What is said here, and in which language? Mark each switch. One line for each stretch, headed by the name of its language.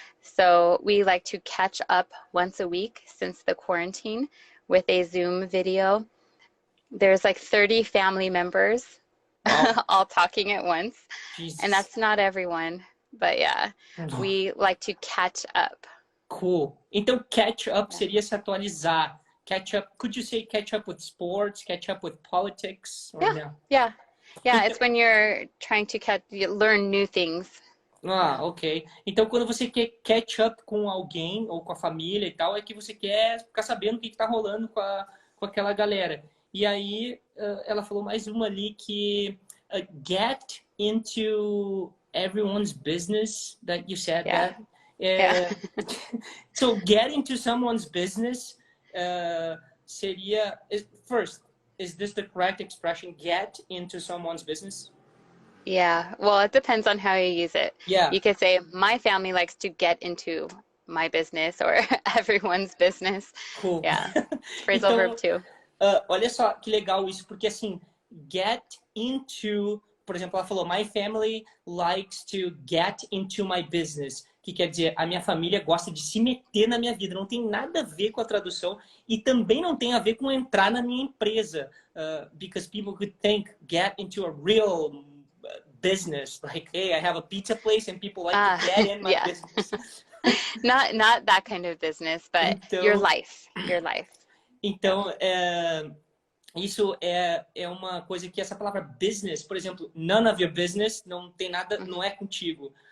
English: So we like to catch up once a week since the quarantine with a Zoom video. There's like 30 family members all talking at once. Jesus. And that's not everyone, but yeah, we like to catch up. Cool.
Portuguese: Então, catch up seria se atualizar.
English: Catch up, could you say catch up with sports, catch up with politics? Or no? Yeah, it's when you're trying to learn new things. Ok.
Portuguese: Então, quando você quer catch up com alguém ou com a família e tal, é que você quer ficar sabendo o que está rolando com aquela galera. E aí, ela falou mais uma ali que
English: get into everyone's business, that you said that. So, get into someone's business
Portuguese: seria...
English: First, is this the correct expression, get into someone's business? Yeah, well, it depends on how you use it. Yeah. You could say, my family likes to get into my business, or everyone's business. Cool. Yeah, phrasal verb too.
Portuguese: Olha só que legal isso, porque assim, get into, por exemplo, ela falou,
English: my family likes to get into my business,
Portuguese: que quer dizer, a minha família gosta de se meter na minha vida, não tem nada a ver com a tradução e também não tem a ver com entrar na minha empresa,
English: because people could think, get into a real business, like, hey, I have a pizza place and people like to get in my business. Not that kind of business, but
Portuguese: então,
English: your life.
Portuguese: Então, isso é uma coisa que essa palavra business, por exemplo,
English: none of your business,
Portuguese: não tem nada, não é contigo.